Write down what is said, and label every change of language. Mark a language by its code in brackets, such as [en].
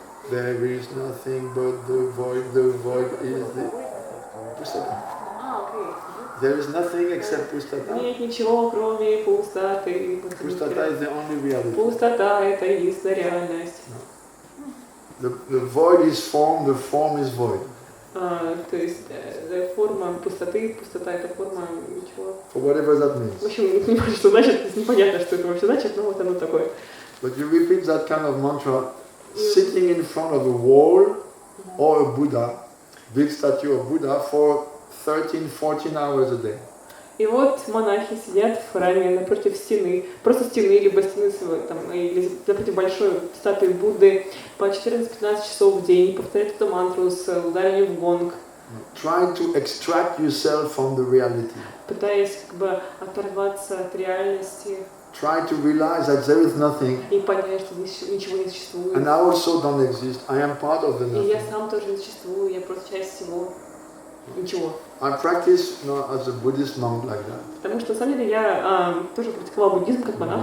[en] There is nothing but the void is the... Pustata. There is nothing except pustata. [ru] Нет ничего, кроме пустоты. [en] Pustata is the only reality. [ru] Пустота — это единственная реальность. [en] The void is form, the form is void. [ru] То есть форма пустоты, пустота — это форма ничего. [en] For whatever that [ru] В [en] means. [ru] общем, не понимаю, что значит, непонятно, что это вообще значит, но вот оно такое. [en] But you repeat that kind of mantra sitting in front of a wall or a Buddha, big statue of Buddha, for 13-14 hours a day. [ru] И вот монахи сидят в храме напротив стены, просто стены, либо стены, там, или напротив большой статуи Будды по 14-15 часов в день, повторяют эту мантру с ударением в гонг. [en] Trying to extract yourself from the reality. [ru] Пытаясь как бы оторваться от реальности. [en] Try to realize that there is nothing. [ru] И понять, что ничего не существует. [en] And I also don't exist. I am part of the [ru] И я [en] nothing. [ru] сам тоже не существую, я просто часть всего. Ничего. [en] I practice as a Buddhist monk like that. [ru] Потому что на самом деле я тоже практиковала буддизм как монах.